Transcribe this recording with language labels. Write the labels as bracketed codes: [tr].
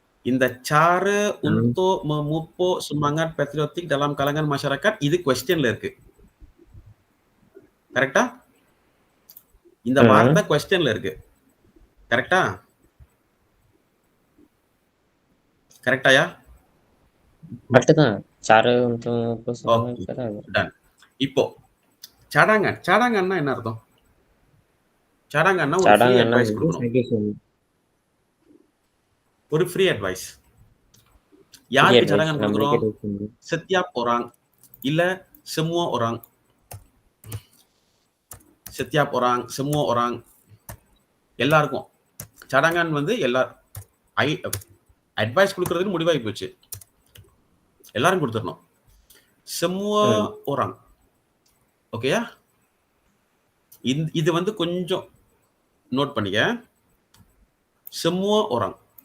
[ms] இந்த cara untuk memupuk semangat patriotik dalam kalangan masyarakat [ta] இது questionல இருக்கு. கரெக்டா? இந்த வார்த்தை questionல இருக்கு. கரெக்டா? கரெக்டாயா? கரெக்ட் தான். [ms] cara untuk [ta] ton. இப்போ cadanganனா என்ன அர்த்தம்? cadanganனா ஒரு [en] free advice [ta] கொடுக்கணும். ஒரு ஃப்ரீ அட்வைஸ். யாருக்கு cadangan கொடுக்குறோம்? [ms] setiap orang [ta] இல்ல [ms] semua orang. setiap orang, semua orang, [ta] எல்லாருக்கும். cadangan வந்து அட்வைஸ் கொடுக்கறதுக்கு முடிவாகி போச்சு. எல்லாரும் கொடுத்துடணும். [ms] semua orang. [ta] ஓகேயா? இது வந்து கொஞ்சம் நோட் பண்ணிக்க. [ms] semua orang.